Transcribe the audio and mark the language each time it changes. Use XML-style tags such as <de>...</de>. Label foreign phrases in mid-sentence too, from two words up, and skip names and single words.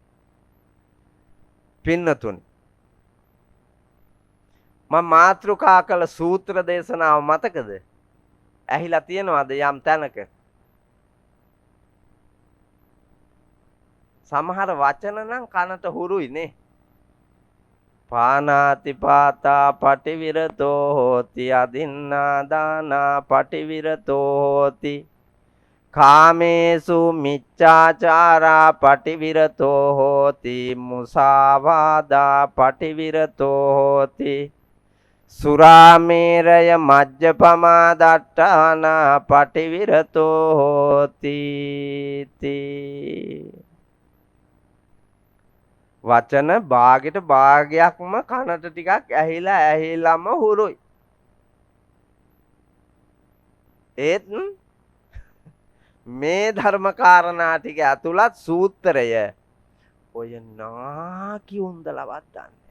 <si>පින්නතුනි මම මාතෘකා කළ සූත්‍ර දේශනාව මතකද? ඇහිලා තියෙනවද යම් තැනක? සමහර වචන නම් කනට හුරුයි නේ.</si> <pi>පානාතිපාතා පටිවිරතෝ හෝති අදින්නා දානා පටිවිරතෝ හෝති කාමේසු මිච්ඡාචාරා පටිවිරතෝ හෝති මුසාවාදා පටිවිරතෝ හෝති සුරාමේරය මජ්ජපමා දට්ඨානා පටිවිරතෝ හෝති</pi> <si>වචන භාගෙට භාගයක්ම කනට ටිකක් ඇහිලාම හුරුයි. ඒත් මේ ධර්ම කාරණා ටික ඇතුළත් සූත්‍රය ඔය නාකි උන්දලවත් දන්නේ.</si>